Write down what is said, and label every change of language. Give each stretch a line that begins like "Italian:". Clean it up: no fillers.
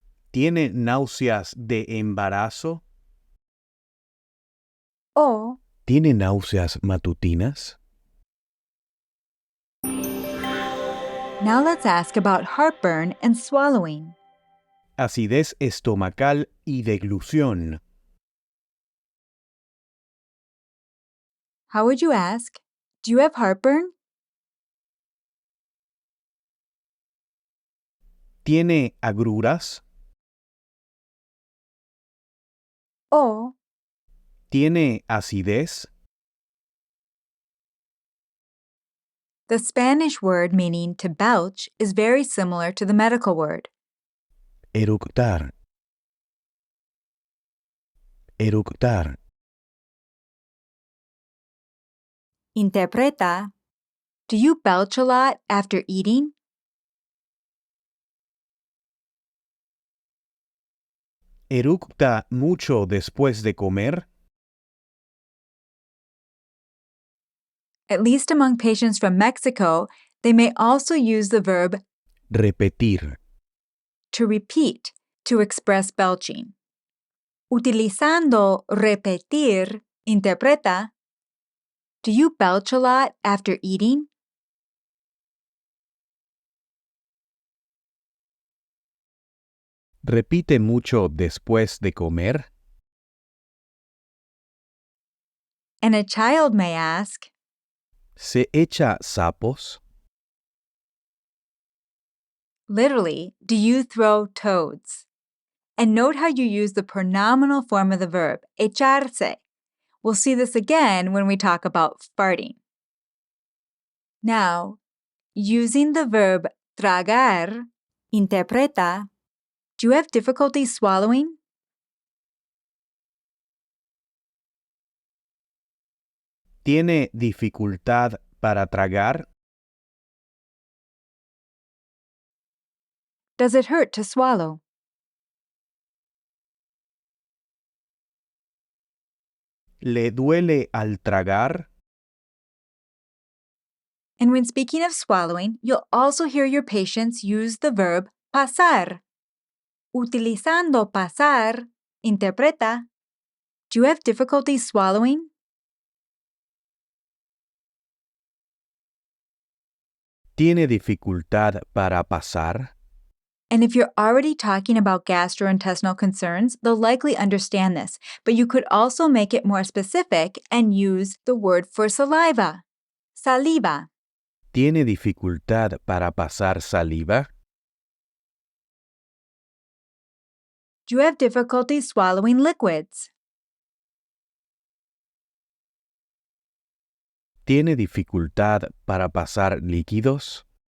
Spanish: ¿Tiene náuseas de embarazo?
English: Or,
Spanish: ¿Tiene náuseas matutinas?
English: now let's ask about heartburn and swallowing.
Spanish: Acidez estomacal y deglución.
English: How would you ask, do you have heartburn?
Spanish: ¿Tiene agruras?
English: Or,
Spanish: ¿Tiene acidez?
English: the Spanish word meaning to belch is very similar to the medical word.
Spanish: Eructar. Eructar. Interpreta.
English: Do you belch a lot after eating?
Spanish: ¿Eructa mucho después de comer?
English: At least among patients from Mexico, they may also use the verb
Spanish: Repetir.
English: to repeat to express belching.
Spanish: Utilizando repetir, interpreta.
English: Do you belch a lot after eating?
Spanish: ¿Repite mucho después de comer?
English: And a child may ask,
Spanish: ¿Se echa sapos?
English: literally, do you throw toads? And note how you use the pronominal form of the verb, echarse. We'll see this again when we talk about farting. Now, using the verb tragar, interpreta, do you have difficulty swallowing?
Spanish: ¿Tiene dificultad para tragar?
English: Does it hurt to swallow?
Spanish: ¿Le duele al tragar?
English: And when speaking of swallowing, you'll also hear your patients use the verb pasar.
Spanish: Utilizando pasar, interpreta.
English: Do you have difficulty swallowing?
Spanish: ¿Tiene dificultad para pasar?
English: And if you're already talking about gastrointestinal concerns, they'll likely understand this, but you could also make it more specific and use the word for saliva.
Spanish: Saliva. ¿Tiene dificultad para pasar saliva?
English: Do you have difficulty swallowing liquids?
Spanish: ¿Tiene dificultad para pasar líquidos?